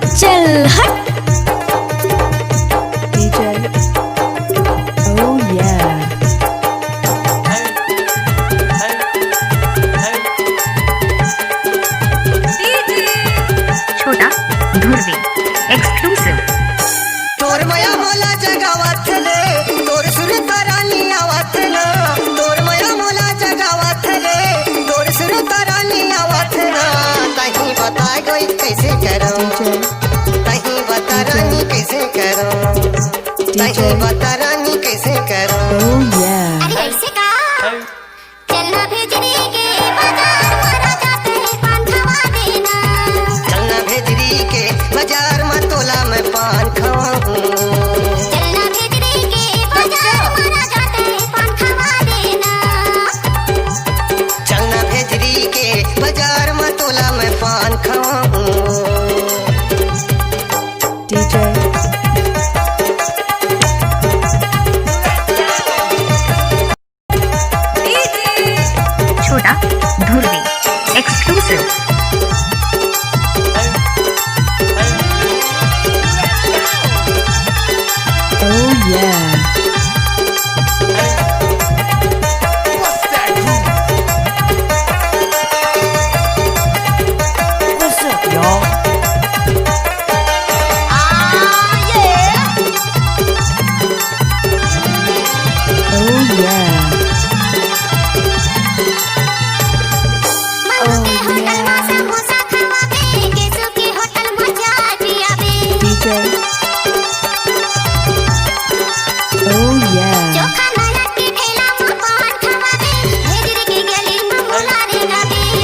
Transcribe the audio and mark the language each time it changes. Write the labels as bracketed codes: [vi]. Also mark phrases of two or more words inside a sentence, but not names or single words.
[hne] चल हट। [en] DJ. Oh yeah. [hne] छोटा धुर्वी एक्सक्लूसिव। तोर मया मोला जगावाथले तोर सुर तारानी आवाथना तोर मया मोला जगावाथले तोर सुर तारानी आवाथना तही बता गई कैसे करूं तही बता रानी कैसे करूं तही बता रानी कैसे करूं। [en] Oh yeah. [hne] अरे ऐसे का चलना भेजरी के बाजार मारा जाते हैं पान खवा देना। चलना भेजरी के बाजार में तोला में पान खवाऊं। चलना भेजरी के बाजार मारा जाते हैं पान खवा देना। चलना भेजरी के बाजार में तोला में पान खवाऊं। DJ. छोटा धुर्वी एक्सक्लूसिव। [en] Oh yeah. What's up, y'all? Oh yeah. [hne] मनु के होटल में समोसा खवावे केसु के होटल में चाय पियावे। [en] DJ. Oh yeah. [hne] चोखा नया के ठेला में पान खवावे भेजरी के गली में मुलारे गावे।